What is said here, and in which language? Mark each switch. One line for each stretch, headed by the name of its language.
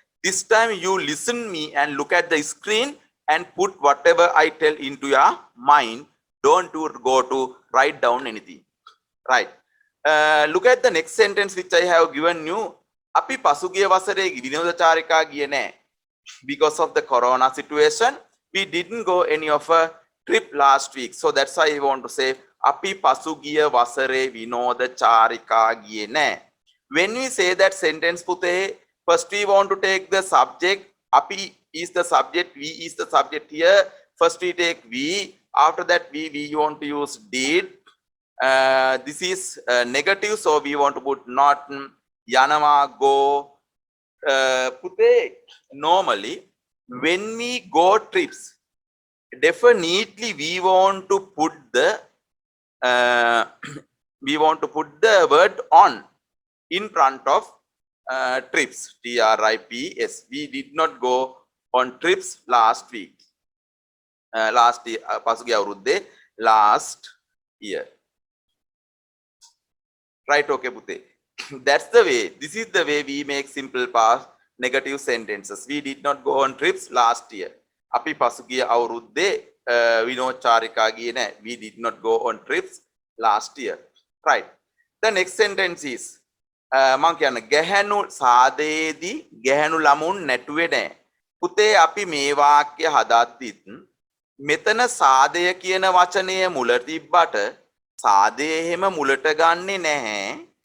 English: This time you listen me and look at the screen and put whatever I tell into your mind. Don't go to write down anything. Right. Look at the next sentence which I have given you.
Sinhala: අපි පසුගිය වසරේ විනෝද චාරිකා ගියේ නෑ.
English: Because of the corona situation, we didn't go any of a trip last week. So that's why I want to say
Sinhala: අපි පසුගිය වසරේ විනෝද චාරිකා ගියේ නෑ.
English: When we say that sentence පුතේ, first we want to take the subject. අපි is the subject, we is the subject here. First we take we, after that we want to use did. This is negative, so we want to put not, යනවා, go. Pute, normally when we go trips, definitely we want to put the word on in front of trips. TRIPS. We did not go on trips last week. Last year,
Sinhala: පසුගිය අවුරුද්දේ
English: last year. Right, okay, Pute. That's the way. This is the way we make simple past negative sentences. We did not go on trips last year.
Sinhala: අපි පසුගිය අවුරුද්දේ විනෝද චාරිකා ගියේ නැහැ.
English: We did not go on trips last year. Right. The next sentence is
Sinhala: මම කියන්නේ ගැහැණු සාදයේදී ගැහැණු ළමුන් නැටුවේ නැහැ. පුතේ අපි මේ වාක්‍ය හදද්දිත් මෙතන සාදය කියන වචනය මුල තිබ්බට සාදය එහෙම මුලට ගන්නෙ නැහැ.